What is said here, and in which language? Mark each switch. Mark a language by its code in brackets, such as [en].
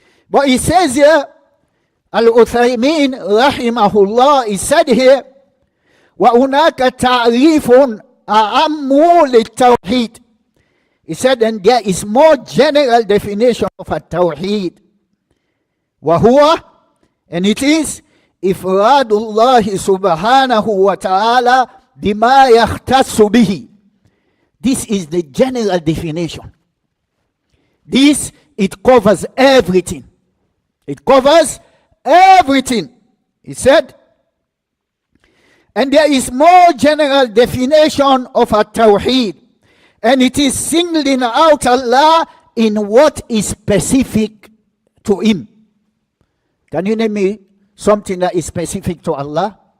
[en] But he says here, Al-Uthaymin rahimahullah, he said here, [ar] وَهُنَاكَ تَعْرِيفٌ أَعَمُّ لِلتَّوْحِيدِ. [en] He said, and there is more general definition of a tawheed. [ar] وَهُوَ, [en] and it is, [ar] إِفْرَادُ اللَّهِ سُبْحَانَهُ وَتَعَالَى بِمَا يَخْتَصُّ بِهِ. [en] This is the general definition. This, it covers everything. It covers everything. He said, and there is more general definition of a tawheed, and it is singling out Allah in what is specific to Him. Can you name me something that is specific to Allah?